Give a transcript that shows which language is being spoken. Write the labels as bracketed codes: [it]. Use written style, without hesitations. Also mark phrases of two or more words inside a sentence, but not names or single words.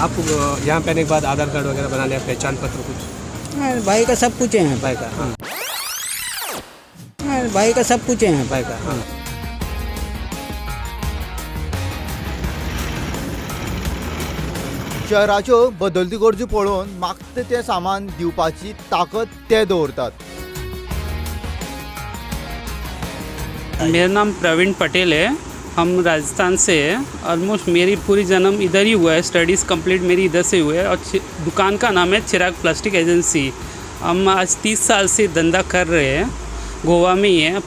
[hi] आप यहाँ पे आने के बाद आधार कार्ड वगैरह बना लिया, पहचान पत्र कुछ? हाँ, भाई का सब कुछ है। भाई का? हाँ। हाँ, भाई का सब कुछ है। भाई का? हाँ। [kok] शहराच्यो बदलती गरजो पळोवन मागता तें सामान दिवपाची ताकद ते दवरतात. [hi] मेरा नाम प्रवीण पटेल है। हम राजस्थान से हैं। ऑलमोस्ट मेरी पूरी जन्म इधर ही हुआ है, [en] studies complete [hi] मेरी इधर से हुए है। और दुकान का नाम है चिराग प्लास्टिक एजेंसी। हम आज 30 साल से धंधा कर रहे हैं, गोवा में ही है।